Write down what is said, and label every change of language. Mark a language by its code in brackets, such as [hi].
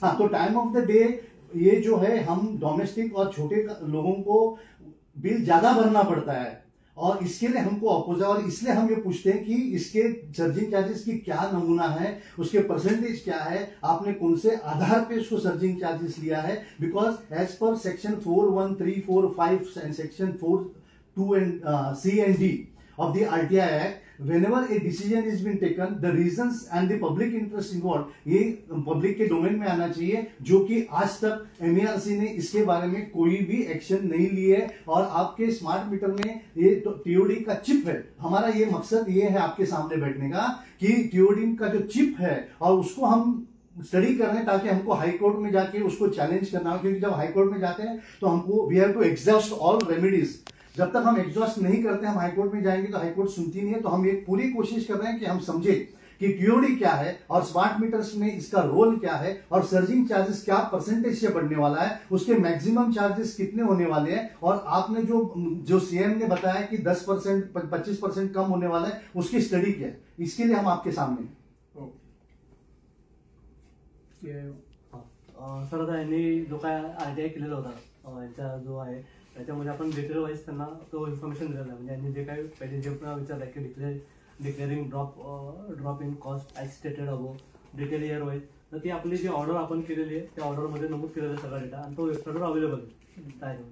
[hi] हाँ, तो time of the day ये जो है हम डोमेस्टिक और छोटे लोगों को बिल ज्यादा भरना पड़ता है और इसके लिए हमको अपोज है. और इसलिए हम ये पूछते हैं कि इसके सर्जिंग चार्जेस की क्या नमूना है, उसके परसेंटेज क्या है, आपने कौन से आधार पे उसको सर्जिंग चार्जेस लिया है. [en] because as per section 41345 and section 42 and C and D of the RTI Act, whenever a decision is been taken, the reasons and the public interest involved, [hi] ये पब्लिक के डोमेन में आना चाहिए, जो कि आज तक एमएआरसी ने इसके बारे में कोई भी एक्शन नहीं लिए. और आपके स्मार्ट मीटर में ये तो टीओडी का चिप है. हमारा ये मकसद ये है आपके सामने बैठने का कि टीओडी का जो चिप है और उसको हम स्टडी कर रहे हैं ताकि हमको हाई कोर्ट में जाके उसको चैलेंज करना हो. क्योंकि जब हाई कोर्ट में जाते हैं तो हमको [en] We have to exhaust all remedies. [hi] जब तक हम एग्जॉस्ट नहीं करते, हम हाईकोर्ट में जाएंगे तो हाईकोर्ट सुनती नहीं है. तो हम ये पूरी कोशिश कर रहे हैं कि हम समझे कि टीओडी क्या है और स्मार्ट मीटर्स में इसका रोल क्या है और सर्जिंग चार्जेस क्या परसेंटेज से बढ़ने वाला है, उसके मैक्सिमम चार्जेस कितने होने वाले हैं. और आपने जो सीएम ने बताया कि 10% 25% कम होने वाला है, उसकी स्टडी क्या है, इसके लिए हम आपके सामने. [mr] सर, आता यांनी जो काय आरटीआय केलेला होता यांचा जो आहे त्याच्यामध्ये आपण डिटेल वाईज त्यांना तो इन्फॉर्मेशन दिलेला आहे. म्हणजे यांनी जे काही पहिले जे विचारलं की [en] declaring drop in cost as stated above detail year wise, [mr] तर ती आपली जी ऑर्डर आपण केलेली आहे त्या ऑर्डरमध्ये नमूद केलेला आहे सगळा डेटा आणि तो वेबसाईटवर अवेलेबल आहे.